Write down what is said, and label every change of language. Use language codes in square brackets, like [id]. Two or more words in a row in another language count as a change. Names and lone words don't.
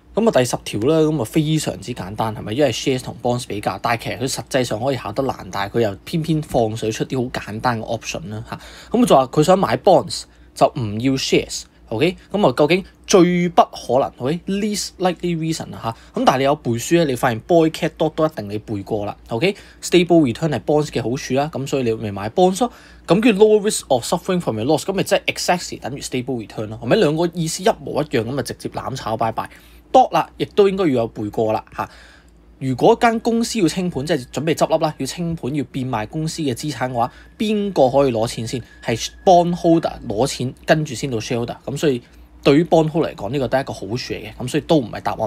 [yue] 咁啊第10條啦，咁啊非常之簡單係咪？因為 shares 同 bonds 比較，但係其實佢實際上可以考得難，但係佢又偏偏放水出啲好簡單嘅 option 啦嚇。咁就話佢想買 bonds 就唔要 shares。OK， 咁啊究竟最不可能 ，OK， [en] least likely reason [yue] 啊嚇。咁但係你有背書咧，你發現 [en] boy cat dog [yue] 都一定你背過啦。OK， [en] stable return [yue] 係 bonds 嘅好處啦，咁所以你咪買 bonds 咯。咁叫 [en] low risk of suffering from your loss， [yue] 咁咪即係 exactly 等於 [en] stable return [yue] 咯，係咪兩個意思一模一樣咁啊？直接攬炒拜拜。dog 啦，亦都應該要有背過啦嚇。如果間公司要清盤，即係準備執笠啦，要清盤要變賣公司嘅資產嘅話，邊個可以攞錢先？係 bondholder 攞錢，跟住先到 shareholder。咁所以對於 bondholder 嚟講，呢個都係一個好處嚟嘅。咁所以都唔係答案。